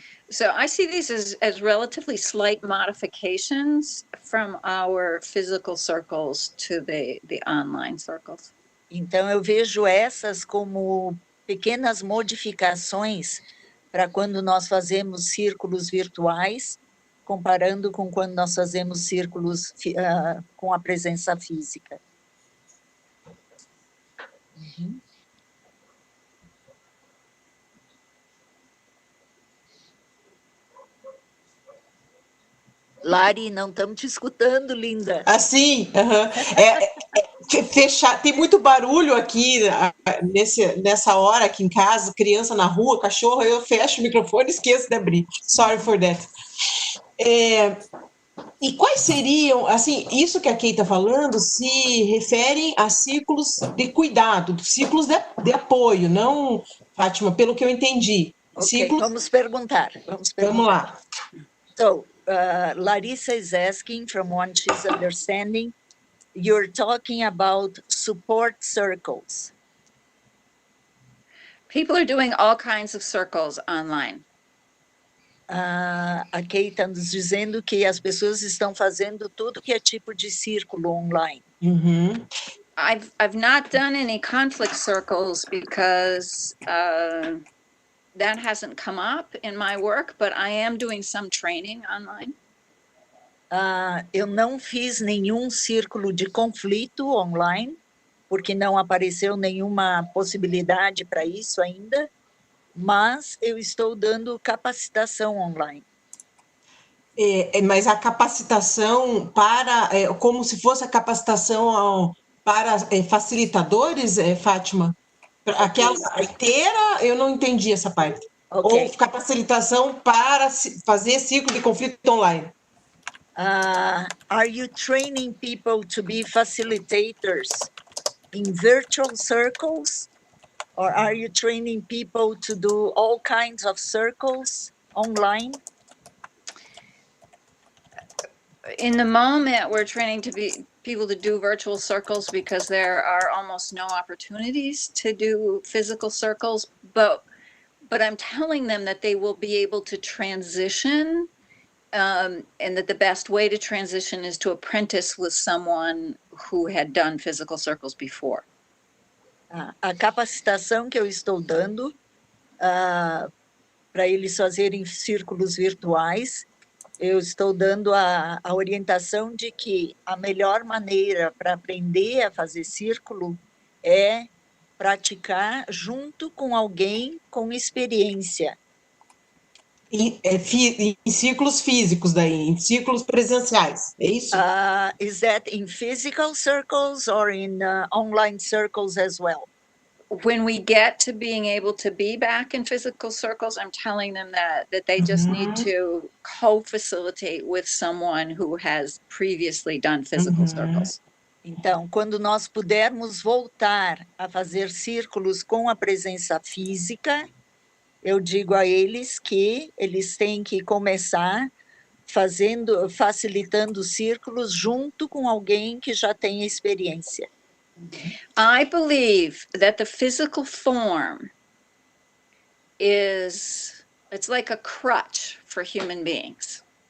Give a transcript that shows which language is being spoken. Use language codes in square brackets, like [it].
[en] So I see these as relatively slight modifications from our physical circles to the online circles. [pt] Então, eu vejo essas como pequenas modificações para quando nós fazemos círculos virtuais, comparando com quando nós fazemos círculos com a presença física. Uhum. Lari, não estamos te escutando, linda. Assim, fechar, tem muito barulho aqui nessa hora aqui em casa, criança na rua, cachorro, eu fecho o microfone e esqueço de abrir. [en] Sorry for that. [pt] E quais seriam, assim, isso que a Kay está falando se referem a ciclos de cuidado, ciclos de apoio, não, Fátima, pelo que eu entendi. Ok, vamos perguntar. Vamos lá. [en] So, Laryssa is asking, from what she's understanding, you're talking about support circles. People are doing all kinds of circles online. [pt] A Kay está nos dizendo que as pessoas estão fazendo tudo que é tipo de círculo online. Uhum. [en] I've not done any conflict circles because that hasn't come up in my work, but I am doing some training online. [pt] Eu não fiz nenhum círculo de conflito online, porque não apareceu nenhuma possibilidade para isso ainda, mas eu estou dando capacitação online. Mas a capacitação para, como se fosse a capacitação para facilitadores, Fátima? Aquela inteira, eu não entendi essa parte. Okay. Ou capacitação para fazer ciclo de conflito online? [en] Are you training people to be facilitators in virtual circles? Or are you training people to do all kinds of circles online? In the moment, we're training people to do virtual circles because there are almost no opportunities to do physical circles, but I'm telling them that they will be able to transition, and that the best way to transition is to apprentice with someone who had done physical circles before. [pt] A capacitação que eu estou dando para eles fazerem círculos virtuais, eu estou dando a orientação de que a melhor maneira para aprender a fazer círculo é praticar junto com alguém com experiência. Em ciclos físicos daí, em ciclos presenciais, é isso? [en] Is that in physical circles or in online circles as well? When we get to being able to be back in physical circles, I'm telling them that they just need to co-facilitate with someone who has previously done physical circles. [pt] Então, quando nós pudermos voltar a fazer círculos com a presença física, eu digo a eles que eles têm que começar facilitando círculos junto com alguém que já tem experiência. [en] I believe that the physical form it's like a crutch for human beings.